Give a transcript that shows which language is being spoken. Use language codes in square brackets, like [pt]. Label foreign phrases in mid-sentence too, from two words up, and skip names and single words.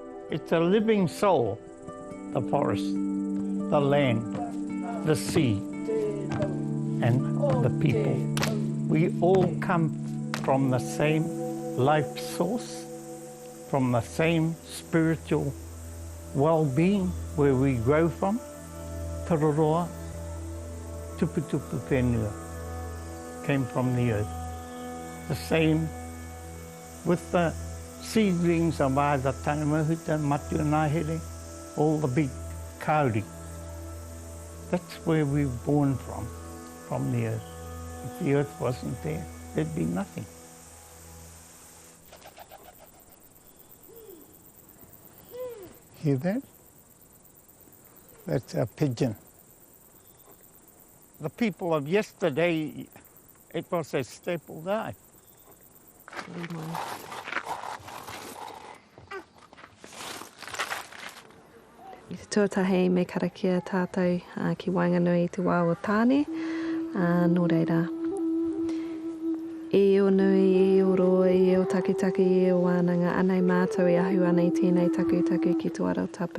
[en] It's a living soul, the forest, the land, the sea, and the people. We all come from the same life source, from the same spiritual well-being where we grow from. [mi] Tiriwa, tuputupu whenua, [en] came from the earth. The same with the seedlings of either Tangamahuta, Matuanahere, all the big kauri. That's where we were born from the earth. If the earth wasn't there, there'd be nothing. Hear that? That's a pigeon. The people of yesterday, it was a staple diet. [mi] I te tuatahi me karakia tātou ki Wao Nui te Wao tāne. Nō reira. E o nui, e o roa, e o takitaki, e o wānanga, anei mātou e ahu ana i tēnei taku ki tō arau tapu.